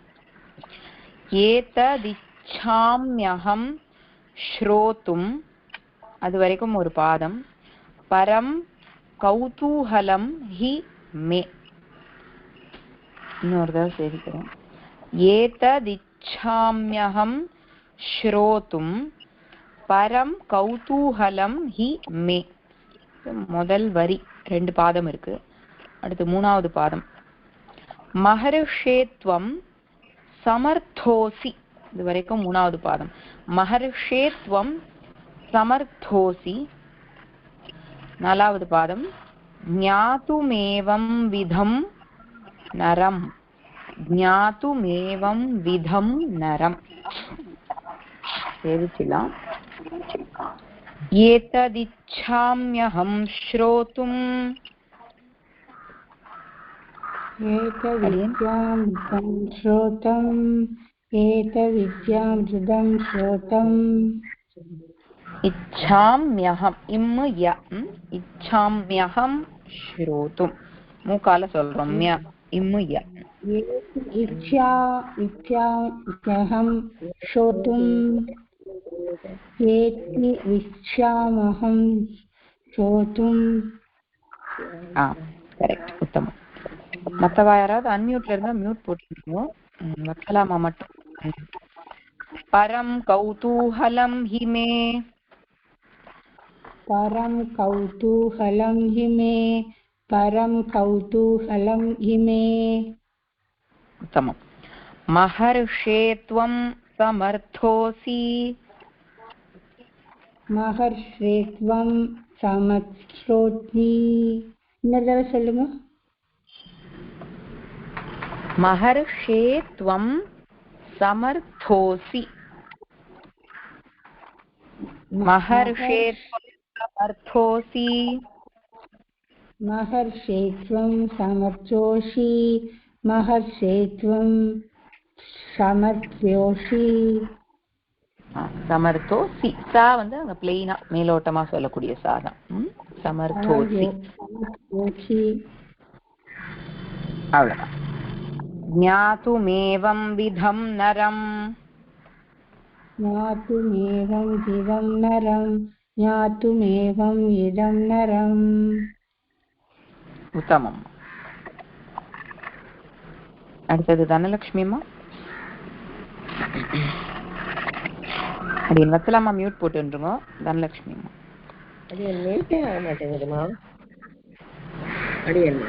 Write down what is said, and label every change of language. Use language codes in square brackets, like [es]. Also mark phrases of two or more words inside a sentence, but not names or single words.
[sa] एतदिच्छाम्यहं श्रोतुम्, [ta] அது வரைக்கும் ஒரு பாதம். [sa] परं कौतूहलं हि मे, [ta] இன்னொரு தடவை சேவிக்கிறேன். [sa] एतदिच्छाम्यहं श्रोतुं परं कौतूहलं हि मे. [ta] முதல் வரி 2 பாதம் இருக்கு. அடுத்து 3வது பாதம். [sa] महर्षेत्वं समर्थोऽसि. [ta] இது வரைக்கும் 3வது பாதம். [sa] महर्षेत्वं समर्थोऽसि. [ta] 4வது பாதம். [sa] ज्ञातुमेवं विधं नरम्. ज्ञातुमेवं विधं नरम्. [ta] சேவிக்கலாம். [sa] एतदिच्छाम्यहं श्रोतुम्. एतविद्यामृतं श्रोतम् एतविद्यामृतं श्रोतम्. इच्छाम्यहम् इच्छाम्यहं श्रोतुम्. [ta] மூக்கால சொல்றோம். இம்முய [sa] इच्छाम्यहं श्रोतुम् एति इच्छामहं श्रोतुम्. [ta] கரெக்ட், உத்தமம். மத்தவா யாராவது அன்மியூட்ல இருந்தா மியூட் போட்டுருக்கோம். வக்கலாமா மட்டும். [sa] परं कौतूहलं हि मे. परं कौतूहलं हि मे. परं कौतूहलं हि मे. उत्तमम्. महर्षे त्वं समर्थोऽसि. महर्षे त्वं समर्थोऽसि. [ta] இன்னொரு தடவை சொல்லுங்க. [sa] महर्षे त्वं समर्थोऽसि. महर्षे त्वं समर्थोऽसि. महर्षे त्वं समर्थोऽसि. महर्षे त्वं समर्थोऽसि. [ta] சமர்த்தோசி. சா வந்து அங்க பிளெயினா மேலோட்டமா சொல்லக்கூடிய சாதம். சமர்த்தோசி. அவ்வளவுதான். [sa] ज्ञातुमेवं विधं नरम्. ज्ञातुमेवं विदं नरं. ज्ञातुमेवं इदं नरम्. [ta] உத்தமம். அடுத்தது தனலட்சுமி அம்மா. அப்படின்னு வச்சலாமா? மியூட் போட்டுருங்க தனலட்சுமி அம்மா. அது மியூட்டே ஆக மாட்டேங்குதுமா. அது என்ன?